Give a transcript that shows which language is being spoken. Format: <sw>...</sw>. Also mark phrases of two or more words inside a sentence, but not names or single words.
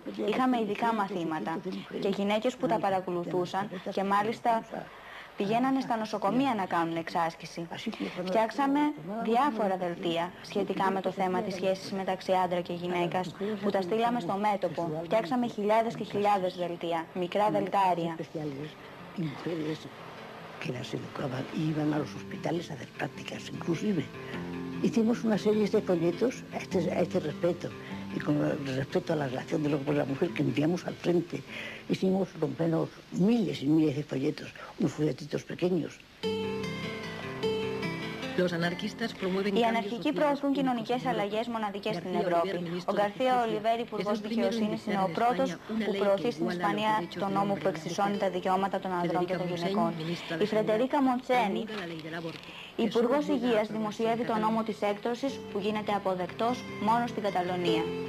<el>Είχαμε ειδικά μαθήματα και γυναίκες που τα παρακολουθούσαν και μάλιστα πηγαίνανε στα νοσοκομεία να κάνουν εξάσκηση. Φτιάξαμε διάφορα δελτία σχετικά με το θέμα της σχέσης μεταξύ άντρα και γυναίκας, που τα στείλαμε στο μέτωπο. Φτιάξαμε χιλιάδες και χιλιάδες δελτία, μικρά δελτάρια.</el> <es>Que las educaban y iban a los hospitales a hacer prácticas, inclusive. Hicimos una serie de folletos a este respecto, y con respecto a la relación del hombre y la mujer que enviamos al frente. Hicimos por lo menos miles y miles de folletos, unos folletitos pequeños.</es> <el>Οι αναρχικοί προωθούν κοινωνικές αλλαγές μοναδικές στην Ευρώπη. Ο Γκαρθία Ολιβέρ, υπουργός δικαιοσύνης, είναι ο πρώτος που προωθεί στην Ισπανία τον νόμο που εξισώνει τα δικαιώματα των ανδρών και των γυναικών. Η Φρεντερίκα Μοντσένι, υπουργός υγείας, δημοσιεύει τον νόμο της έκτρωσης που γίνεται αποδεκτός μόνο στην Καταλωνία.</el>